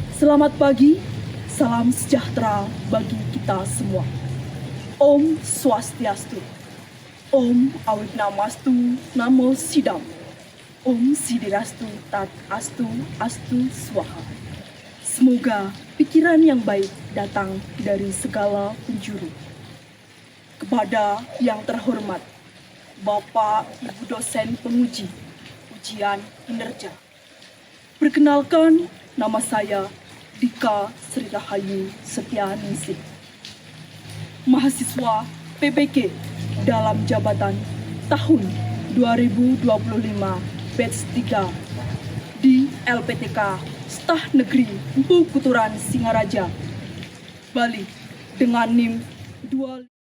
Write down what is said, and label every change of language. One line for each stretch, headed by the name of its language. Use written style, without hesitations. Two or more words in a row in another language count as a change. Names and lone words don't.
Indonesian: Selamat pagi, salam sejahtera bagi kita semua.
Sanskrit: Om Swastiastu, Om Awit Namastu, Namo Sidam, Om Sidirastu, Tat Astu, Astu Swaha.
Indonesian: Semoga pikiran yang baik datang dari segala penjuru. Kepada yang terhormat, Bapak Ibu dosen penguji ujian kinerja. Perkenalkan, nama saya Dika Sri Rahayu Setianingsih, mahasiswa PPK dalam jabatan tahun 2025 batch 3 di LPTK Stah Negeri Empu Kuturan Singaraja, Bali dengan NIM 2.